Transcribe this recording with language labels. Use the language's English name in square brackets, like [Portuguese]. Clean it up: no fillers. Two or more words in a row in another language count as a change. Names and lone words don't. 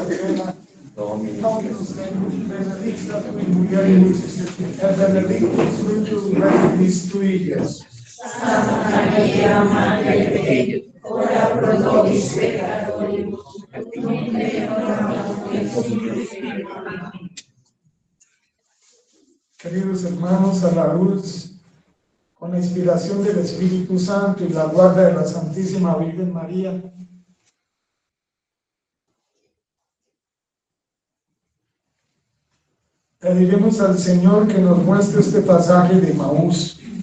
[Latin] plena, Dominus tecum, benedicta tui mulieribus, et benedictus fructus ventris tui, Iesus. Santa Maria, Madre Dei, ora pro nobis peccatoribus, et nunc et hora mortis nostre. [Spanish] Amén. Queridos hermanos, a la luz, con la inspiración del Espíritu Santo y la guarda de la Santísima Virgen María, pediremos al Señor que nos muestre este pasaje de Emaús.